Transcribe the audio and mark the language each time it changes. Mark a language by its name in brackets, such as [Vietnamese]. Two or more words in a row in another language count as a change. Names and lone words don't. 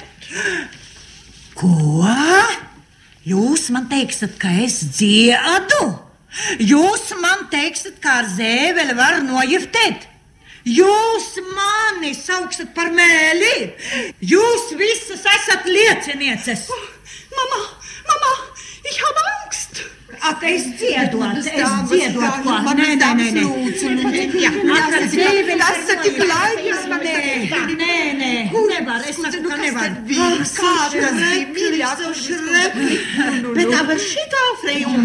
[Latvian] Ko? Jūs man teiksiet, ka es dziedu? Jūs man teiksiet, ka ar zēveli var nojiftēt? Jūs mani sauksiet par mēli? Jūs visas esat liecinieces. [German] Mama, ich habe Angst. [Latvian] Ak, es dziedot ko. Nē. Ak, ar zēveli esat tik laimīgs, man Nē, nevar, es saku, ka nevar. Bet aber šitā freju.